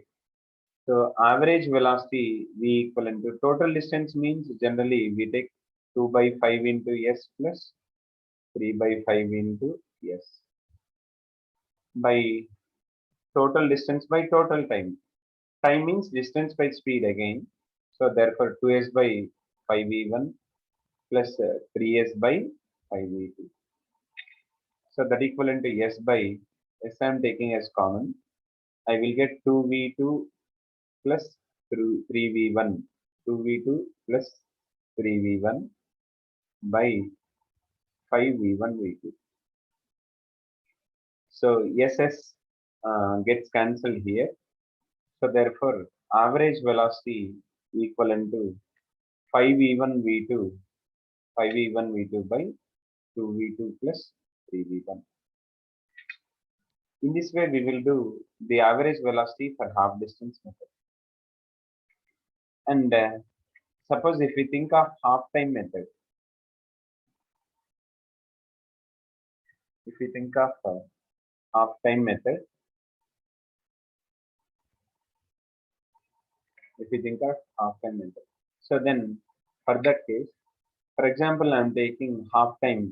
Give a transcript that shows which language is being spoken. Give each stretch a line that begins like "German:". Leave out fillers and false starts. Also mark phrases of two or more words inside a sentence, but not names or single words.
English: So average velocity v equivalent to total distance means generally we take 2 by 5 into s plus 3 by 5 into s by total distance by total time. Time means distance by speed again. So therefore 2s by 5v1 plus 3s by 5v2. So that equivalent to s by s I am taking as common. I will get 2v2 plus 3v1, 2v2 plus 3v1 by 5v1 v2. So ss gets cancelled here. So therefore average velocity equivalent to 5v1 v2, 5v1 v2 by 2v2 plus 3v1. In this way, we will do the average velocity for half distance method. And suppose if we think of half time method, if we think of half time method, so then for that case, for example, I am taking half time.